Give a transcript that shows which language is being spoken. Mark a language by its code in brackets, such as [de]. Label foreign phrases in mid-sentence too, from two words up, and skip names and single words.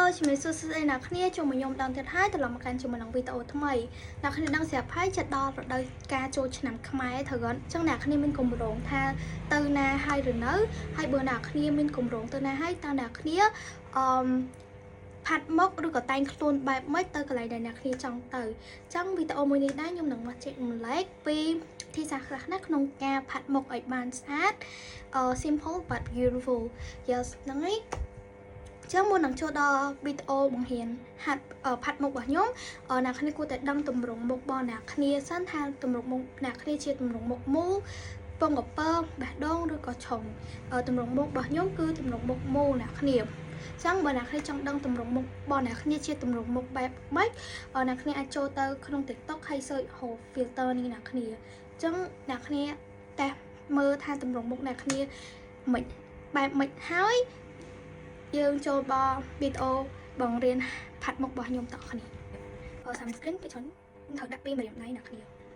[km] ជំរាបសួស្តីអ្នកគ្នាចូលមកខ្ញុំដល់ទៀតហើយត្រឡប់មកកាន់ជាមួយនឹងវីដេអូថ្មីអ្នកគ្នាដឹងស្រាប់ហើយចិត្តដល់រដូវកាលចូលឆ្នាំខ្មែរត្រូវគាត់អញ្ចឹងអ្នកគ្នាមានគម្រោងថាទៅណាហើយឬនៅហើយបើអ្នកគ្នាមានគម្រោងទៅណាហើយតើអ្នកគ្នាផាត់មុខឬក៏តែងខ្លួនបែបម៉េចទៅកន្លែងដែលអ្នកគ្នា ចង់ទៅអញ្ចឹងវីដេអូមួយនេះដែរខ្ញុំនឹងមកចែករំលែកពីទីសាស្ត្រខ្លះណាក្នុងការផាត់មុខឲ្យបានស្អាត [en] simple but beautiful yes [km] ហ្នឹងហើយចាំមុននឹងចូលដល់វីដេអូបង្រៀនហាត់ផាត់មុខរបស់ខ្ញុំអ្នកគ្នាគួរតែដឹងទ ម្រង់មុខរបស់អ្នកគ្នាសិនថាទម្រង់មុខអ្នកគ្នាជាទម្រង់មុខមូលពងកពើបេះដូងឬក៏ឆុង ទម្រង់មុខរបស់ខ្ញុំគឺទម្រង់មុខមូលអ្នកគ្នាចឹងបើអ្នកគ្នាចង់ដឹងទម្រង់មុខរបស់អ្នកគ្នាជាទម្រង់មុខបែបម៉េចអ្នកគ្នាអាចចូលទៅក្នុង TikTok ហើយ search ហៅ filter នេះអ្នកគ្នាចឹងអ្នកគ្នាតែមើលថាទម្រង់មុខអ្នកគ្នាមិនបែបម៉េចហើយយើងចូលដល់វីដេអូបង្រៀនផាត់មុខរបស់ខ្ញុំតគ្នាsunscreen គេច្រើនត្រូវដាក់ពីម្រាមដៃអ្នកគ្នា